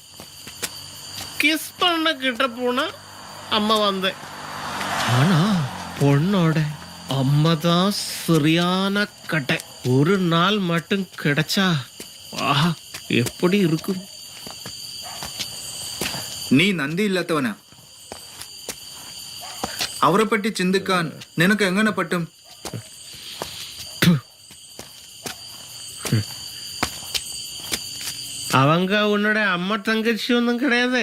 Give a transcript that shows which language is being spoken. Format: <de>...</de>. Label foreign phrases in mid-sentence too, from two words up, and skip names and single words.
<ta>கிஸ் பண்ண கிட்ட போனா அம்மா வந்தேன். ஆனா பொண்ணோட அம்மா தான் சரியான கட்டை. ஒரு நாள் மட்டும் கிடைச்சா ஆஹா எப்படி இருக்கும்.</ta> <ml>നീ നന്ദിയില്ലാത്തവനാ. അവരെ പറ്റി ചിന്തിക്കാൻ നിനക്ക് എങ്ങനെ പറ്റും?</ml> <ta>அவங்க உன்னோட அம்மா தங்கச்சி ஒன்றும் கிடையாது.</ta>